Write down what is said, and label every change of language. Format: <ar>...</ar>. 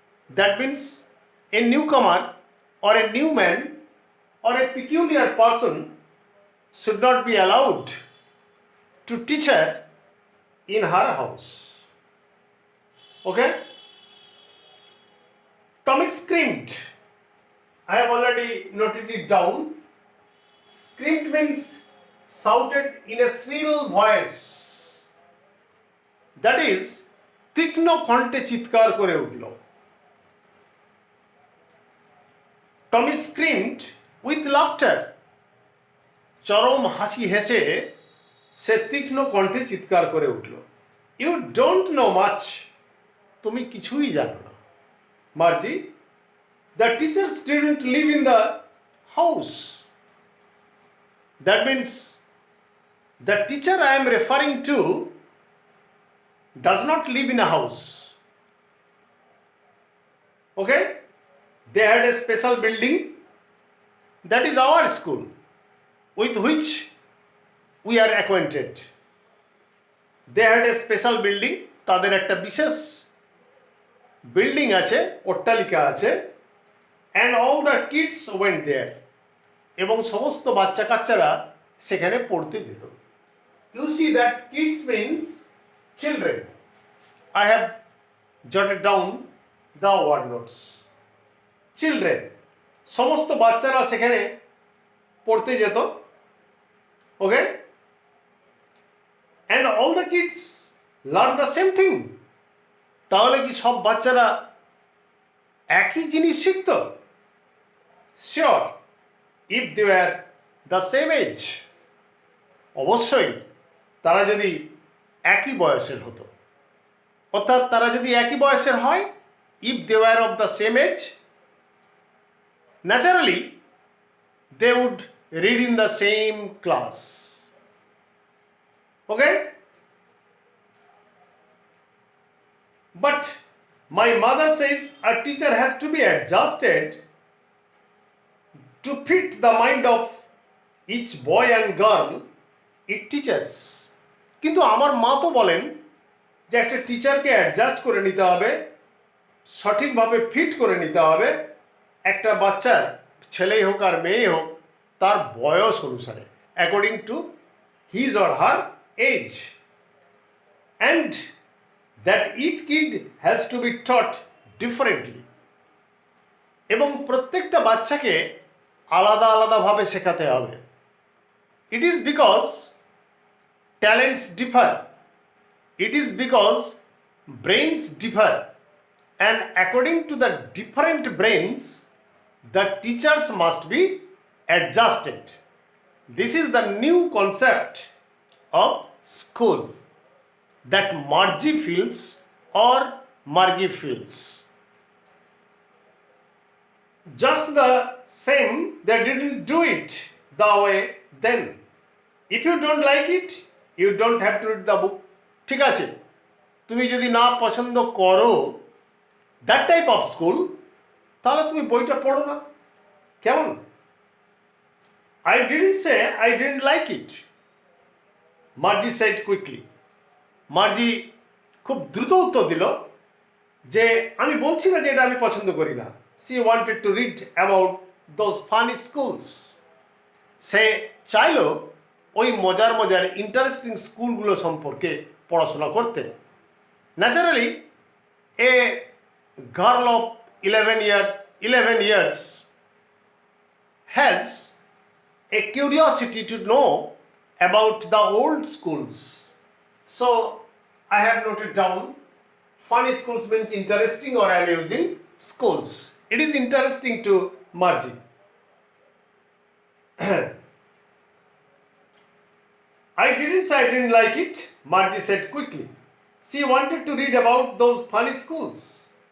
<en>That means a newcomer or a new man or a peculiar person should not be allowed to teach her in her house. Okay? Tommy screamed. I have already noted it down. Screamed means shouted in a shrill voice. That is,</en> <bn>তীক্ষ্ণ কণ্ঠে চিৎকার করে উঠল।</bn> <en>Tommy screamed with laughter.</en> <bn>চরম হাসি হেসে সে তীক্ষ্ণ কণ্ঠে চিৎকার করে উঠল।</bn> <en>You don't know much.</en> <bn>তুমি কিছুই জানো না।</bn> <en>Marji, the teachers didn't live in the house. That means the teacher I am referring to does not live in a house. Okay? They had a special building. That is our school with which we are acquainted. They had a special building</en> <bn>তাদের একটা বিশেষ building আছে, অট্টালিকা আছে,</bn> <en>and all the kids went there,</en> <bn>এবং সমস্ত বাচ্চা কাচ্চারা সেখানে পড়তে যেত।</bn> <en>You see that kids means children. I have jotted down the word notes.</en> <bn>Children, সমস্ত বাচ্চারা সেখানে পড়তে যেত।</bn> <en>Okay, and all the kids learn the same thing.</en> <bn>তাহলে কি সব বাচ্চারা একই জিনিস শিখত?</bn> <en>Sure, if they are the same age.</en> <bn>অবশ্যই তারা যদি একই বয়সের হতো, অর্থাৎ তারা যদি একই বয়সের হয়,</bn> <en>If they are of the same age, naturally they would read in the same class. Okay, but my mother says a teacher has to be adjusted to fit the mind of each boy and girl it teaches.</en> <bn>কিন্তু আমার মা তো বলেন যে একটা টিচারকে adjust করে নিতে হবে, সঠিকভাবে ফিট করে নিতে হবে একটা বাচ্চার, ছেলেই হোক আর মেয়েই হোক, তার বয়স অনুসারে,</bn> <en>According to his or her age, and that each kid has to be taught differently.</en> <bn>এবং প্রত্যেকটা বাচ্চাকে আলাদা আলাদাভাবে শেখাতে হবে।</bn> <en>It is because talents differ, it is because brains differ, and according to the different brains the teachers must be adjusted. This is the new concept of school that Margie feels or Margie feels. Just the same, they didn't do it the way then. If you don't like it, you don't have to read the book.</en> <bn>ঠিক আছে, তুমি যদি না পছন্দ করো</bn> <en>that type of school,</en> <bn>তাহলে তুমি বইটা পড়ো না। কেমন?</bn> <en>I didn't say I didn't like it, Margie said quickly.</en> <bn>মার্জি খুব দ্রুত উত্তর দিল যে আমি বলছি না যে এটা আমি পছন্দ করি না।</bn> <en>She wanted to read about those funny schools.</en> <bn>সে চাইল ওই মজার মজার ইন্টারেস্টিং স্কুলগুলো সম্পর্কে পড়াশোনা করতে।</bn> <en>Naturally a girl of 11 years has a curiosity to know about the old schools. So I have noted down funny schools means interesting or amusing schools. It is interesting to Margie. I didn't say I didn't like it, Margie said quickly. She wanted to read about those funny schools.</en>